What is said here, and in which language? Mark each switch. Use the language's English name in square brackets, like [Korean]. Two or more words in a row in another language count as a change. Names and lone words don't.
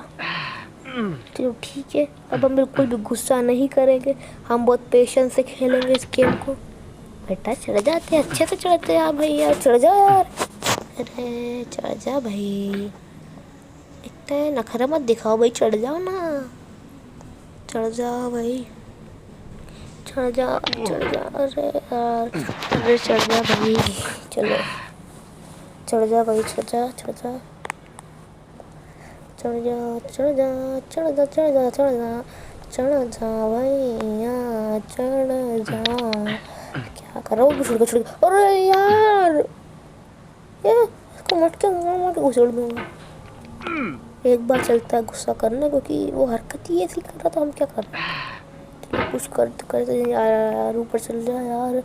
[Hindi] चलो ठीक है, अब हम बिल्कुल भी गुस्सा नहीं करेंगे, हम बहुत पेशेंस से खेलेंगे इस गेम को। बेटा चढ़ जाते हैं, अच्छे से चढ़ते हैं भाई यार। चढ़ जा यार, अरे चढ़ जा भाई, इतना नखरा मत दिखाओ भाई। चढ़ जाओ ना, चढ़ जा भाई, चढ़ जा चढ़ जा। अरे यार, अरे चढ़ जा भाई, चलो चढ़ जा भाई, चढ़ जा चढ़ जा चढ़ जा चढ़ जा चढ़ जा चढ़ जा चढ़ जा चढ़ जा भैया, चढ़ जा। क्या करो छुड़। अरे यार ये इसको मटके मार घुसड़ दूंगा। एक बार चलता है गुस्सा करना, क्योंकि वो हरकत ही ऐसी कर रहा था, हम क्या कर रहे हैं? कुछ करते यार, ऊपर चल जा यार।